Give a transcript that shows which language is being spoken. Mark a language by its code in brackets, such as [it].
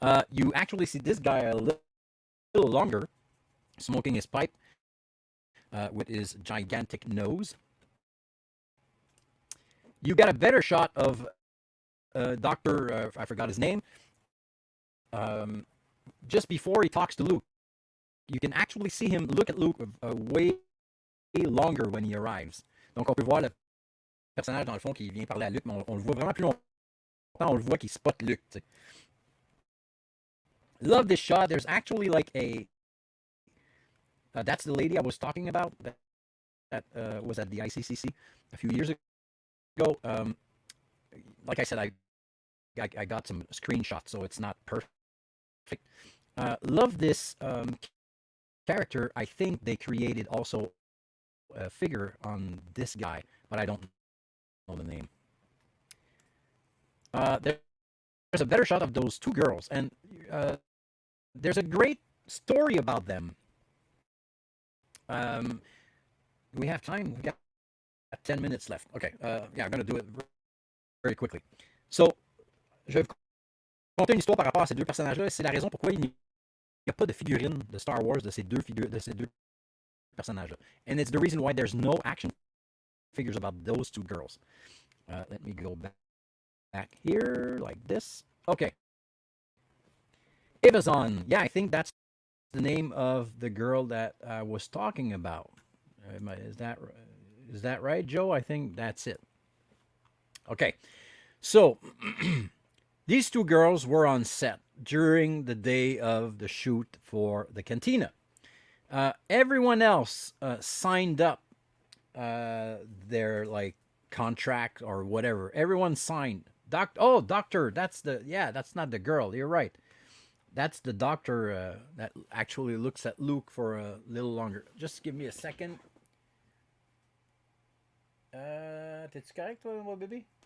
[en] You actually see this guy a little longer, smoking his pipe with his gigantic nose. You got a better shot of Doctor, I forgot his name, just before he talks to Luke. You can actually see him look at Luke way longer when he arrives. [fr] Donc on peut voir le personnage dans le fond qui vient parler à Luke, mais on le voit vraiment plus longtemps. On le voit qu'il spot Luke. T'sais. [en] Love this shot. There's actually like a. That's the lady I was talking about that was at the ICCC a few years ago. Like I said, I got some screenshots, so it's not perfect. Love this character. I think they created also a figure on this guy, but I don't know the name. There's a better shot of those two girls, and there's a great story about them. We have time. We got 10 minutes left. Okay. Yeah, I'm gonna do it very quickly. [fr] So, je vais vous conter une histoire par rapport à ces deux personnages-là. C'est la raison pourquoi il n'y a pas de figurine de Star Wars de ces deux personnages-là. [en] And it's the reason why there's no action figures about those two girls. Let me go back here like this. Okay. Épisode. Yeah, I think that's the name of the girl that I was talking about. Is that right, Joe? I think that's it. Okay. So, these two girls were on set during the day of the shoot for the Cantina. Everyone else signed up their like contract or whatever. Everyone signed. Doctor, that's not the girl. You're right. That's the doctor that actually looks at Luke for a little longer. Just give me a second. [fr] T'es-tu correct, toi, mon bébé?